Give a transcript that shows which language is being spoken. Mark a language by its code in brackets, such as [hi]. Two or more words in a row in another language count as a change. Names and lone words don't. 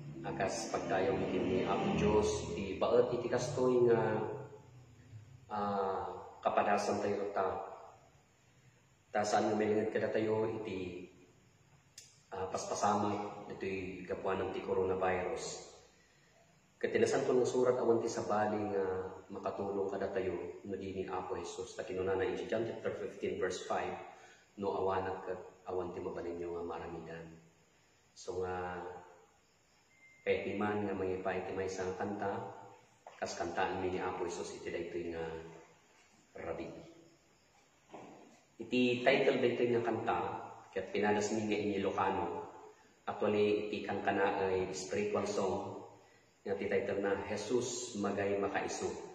[ilo] Akas pagdayag ken ni Apo Dios, iti baet iti kastoy nga, ah, kapadasan tayo ta. Ta saan nga mailenged kadatayo iti, ah, paspasamak ditoy gapuanan ti coronavirus. Ket ti Nasanto nga Surat awan ti sabali nga makatulong kadatayo no di ni Apo Jesus. Ta kinunana iti John [en] chapter fifteen, verse five, [ilo] "No awanak ket awan ti mabalinyo nga maramidan." So nga, pwede man nga mangipay ti maysa nga kanta, kas kantaanmi ni Apo Jesus iti daytoy nga rabii. Iti title daytoy nga kanta ket pinadasmi nga inilokano, actually, iti kankanaay [en] spiritual song [ilo] nga ti title na Jesus Magay Makaisu.